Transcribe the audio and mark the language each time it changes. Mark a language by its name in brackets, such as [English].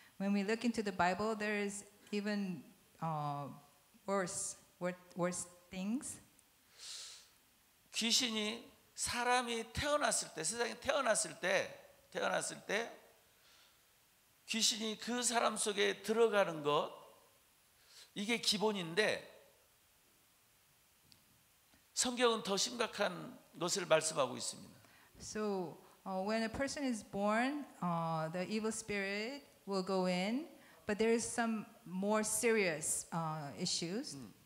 [English] When we look into the Bible, there is even worse things. [Korean] 귀신이 사람이 태어났을 때, 세상에 태어났을 때 귀신이 그 사람 속에 들어가는 것 이게 기본인데 성경은 더 심각한 것을 말씀하고 있습니다. [English] So when a person is born, the evil spirit will go in, but there is some more serious issues.